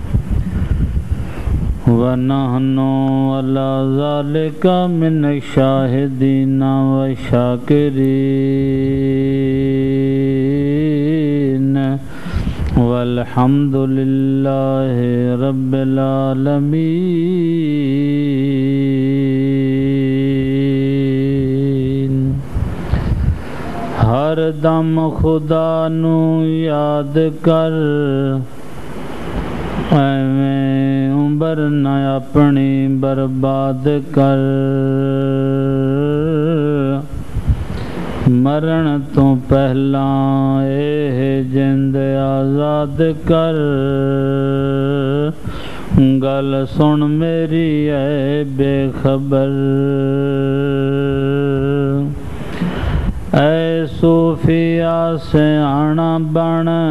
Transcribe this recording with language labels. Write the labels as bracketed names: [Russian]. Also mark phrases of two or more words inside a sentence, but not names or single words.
[Arabic] ونحن على ذلك من الشاهدين والشاكرين والحمد لله رب العالمين [Punjabi] ہر دم خدا نو یاد کر ایویں عمر نہ اپنی برباد کر مرن تو پہلا اے جند آزاد کر گل سن میری اے بے خبر اے صوفیا سیاںا بن